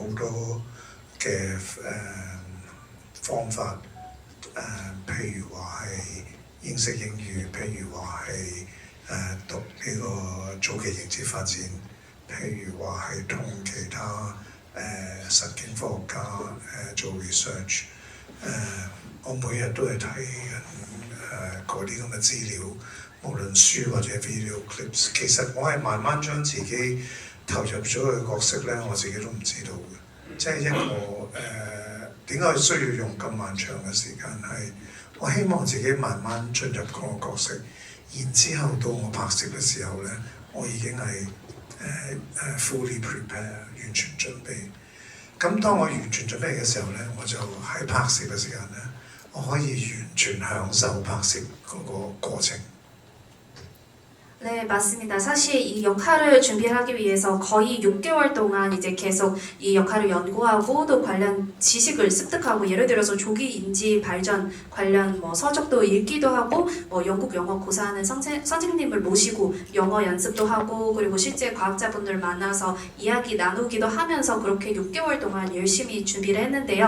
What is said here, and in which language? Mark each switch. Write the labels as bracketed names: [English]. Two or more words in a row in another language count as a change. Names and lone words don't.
[Cantonese] 多嘅方法，譬如話係認識英語，譬如話係讀呢個早期認知發展，譬如話係同其他實境科學家做 research，我每日都係睇緊嗰啲咁嘅資料，無論書或者 [English] video clips。 [Cantonese] 其實我係慢慢將自己投入咗個角色咧，我自己都唔知道嘅。即係一個點解需要用咁漫長嘅時間？係我希望自己慢慢進入嗰個角色，然之後到我拍攝嘅時候咧，我已經係 [English] fully prepare [Cantonese] 完全準備。咁當我完全準備嘅時候咧，我就喺拍攝嘅時間咧，我可以完全享受拍攝嗰個過程。 [Korean] 네, 맞습니다. 사실 이 역할을 준비하기 위해서 거의 6개월 동안 이제 계속 이 역할을 연구하고 또 관련 지식을 습득하고, 예를 들어서 조기 인지 발전 관련 서적도 읽기도 하고, 영국 영어 고사하는 선생님을 모시고 영어 연습도 하고, 그리고 실제 과학자분들 만나서 이야기 나누기도 하면서 그렇게 6개월 동안 열심히 준비를 했는데요.